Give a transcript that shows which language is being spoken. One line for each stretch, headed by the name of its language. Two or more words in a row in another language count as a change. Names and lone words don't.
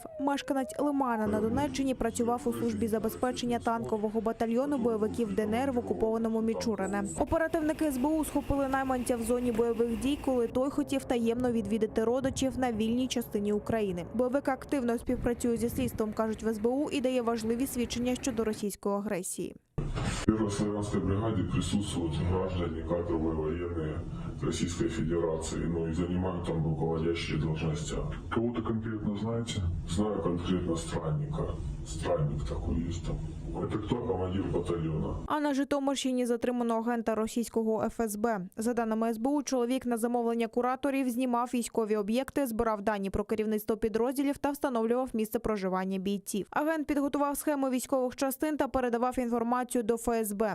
Ukrainian: Мешканець Лимана на Донеччині працював у службі забезпечення танкового батальйону бойовиків ДНР в окупованому Мічурине. Оперативники СБУ схопили найманця в зоні бойових дій, коли той хотів таємно відвідати родичів на вільній частині України. Бойовик активно співпрацює зі слідством, кажуть в СБУ, і дає важливі свідчення щодо російської агресії.
Russian: В первой славянской бригаде присутствуют граждане, кадровые военные Российской Федерации, но и занимают там руководящие должности. Кого-то конкретно знаете? Знаю конкретно странника. Странник такой есть там. Это кто? Командир батальйона.
Ukrainian: А на Житомирщині затримано агента російського ФСБ. За даними СБУ, чоловік на замовлення кураторів знімав військові об'єкти, збирав дані про керівництво підрозділів та встановлював місце проживання бійців. Агент підготував схеми військових частин та передавав інформацію до ФСБ.